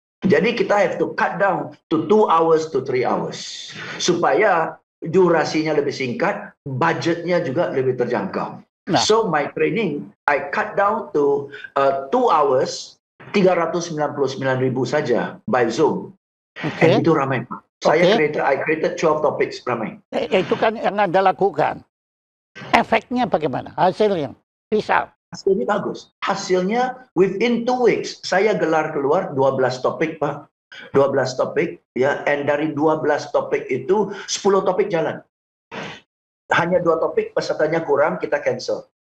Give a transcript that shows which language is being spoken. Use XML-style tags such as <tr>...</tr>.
<id>Jadi kita</id> <en>have to cut down to 2 hours to 3 hours.</en> <id>Supaya durasinya lebih singkat, budgetnya juga lebih terjangkau. Nah.</id> <en>So my training, I cut down to 2 hours, 399.000 saja by Zoom. Okay. And</en> <id>itu ramai.</id> <en>I created 12 topics, ramai.</en> <id>Itu kan yang Anda lakukan. Efeknya bagaimana? Hasilnya? Bisa. Hasilnya bagus. Hasilnya</id> <en>within 2 weeks,</en> <id>saya gelar keluar 12 topik, Pak. 12 topik, ya. And dari 12 topik itu, 10 topik jalan. Hanya 2 topik, pesertanya kurang, kita cancel.</id>